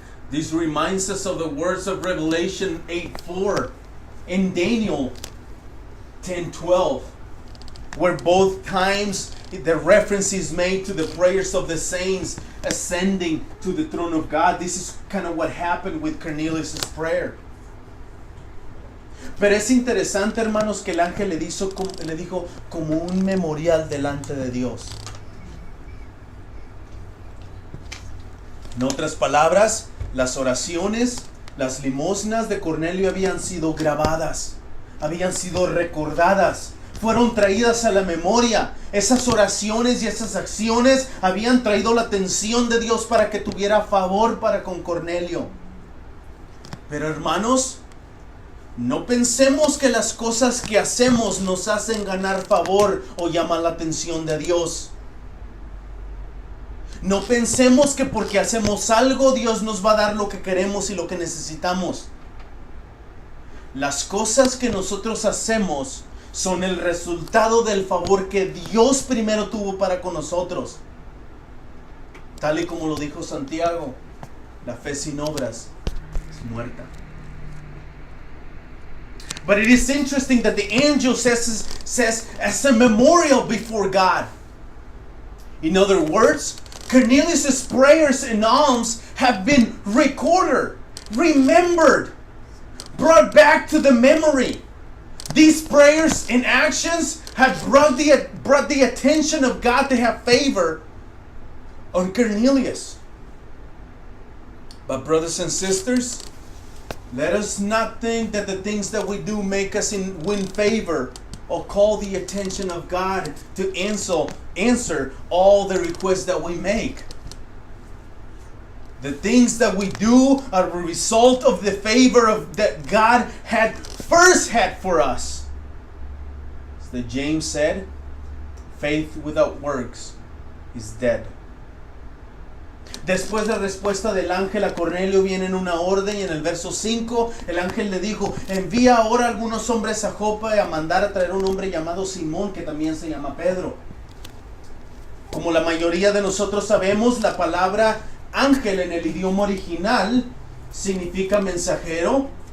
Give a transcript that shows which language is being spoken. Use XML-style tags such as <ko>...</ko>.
<en>This reminds us of the words of Revelation 8:4 and Daniel 10:12, where both times the reference is made to the prayers of the saints ascending to the throne of God. This is kind of what happened with Cornelius' prayer.</en> <es>Pero es interesante, hermanos, que el ángel le dijo como un memorial delante de Dios. En otras palabras, las oraciones, las limosnas de Cornelio habían sido grabadas, habían sido recordadas, fueron traídas a la memoria. Esas oraciones y esas acciones habían traído la atención de Dios para que tuviera favor para con Cornelio. Pero hermanos, no pensemos que las cosas que hacemos nos hacen ganar favor o llaman la atención de Dios. No pensemos que porque hacemos algo Dios nos va a dar lo que queremos y lo que necesitamos. Las cosas que nosotros hacemos son el resultado del favor que Dios primero tuvo para con nosotros. Tal y como lo dijo Santiago, la fe sin obras es muerta.</es> <en>But it is interesting that the angel says as a memorial before God. In other words, Cornelius' prayers and alms have been recorded, remembered, brought back to the memory. These prayers and actions have brought the attention of God to have favor on Cornelius. But brothers and sisters, let us not think that the things that we do make us win favor or call the attention of God to answer all the requests that we make. The things that we do are a result of the favor that God had first had for us. As the James said, faith without works is dead.</en> <es>Después de la respuesta del ángel a Cornelio viene en una orden, y en el verso 5 el ángel le dijo: envía ahora algunos hombres a Jope a mandar a traer un hombre llamado Simón, que también se llama Pedro. Como la mayoría de nosotros sabemos, la palabra ángel en el idioma original significa mensajero.</es>